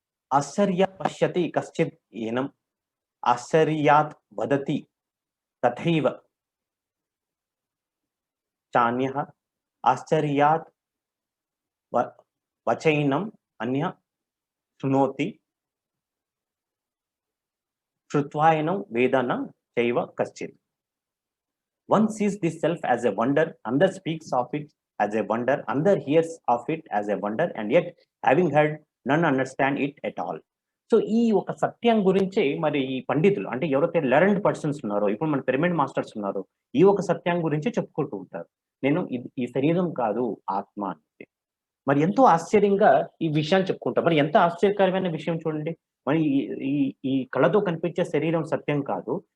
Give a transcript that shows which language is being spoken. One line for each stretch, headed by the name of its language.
Sanskrit: ఆశ్చర్య పశ్యతి కశ్చిద్ ఏనం ఆశ్చర్యాత్ వదతి తథైవ చాన్యః ఆశ్చర్యాత్ వచైనం అన్యః శృణోతి శ్రుత్వాయనం వేదన చైవ కశ్చిత్.
English: One sees this self as a wonder, another speaks of it as a wonder, another hears of it as a wonder, and yet having heard, none understand it at all.
Telugu: So, ఈ ఒక సత్యం గురించే మరి ఈ పండితులు అంటే ఎవరైతే learned persons ఉన్నారో, ఇప్పుడు మన పిరమిడ్ మాస్టర్స్ ఉన్నారో, ఈ ఒక సత్యం గురించే చెప్పుకుంటూ ఉంటారు. ఈ శరీరం కాదు ఆత్మ అనేది. మరి ఎంతో ఆశ్చర్యంగా ఈ విషయాన్ని చెప్పుకుంటారు. మరి ఎంత ఆశ్చర్యకరమైన విషయం చూడండి. మరి ఈ ఈ కళ్ళతో కనిపించే శరీరం సత్యం కాదు.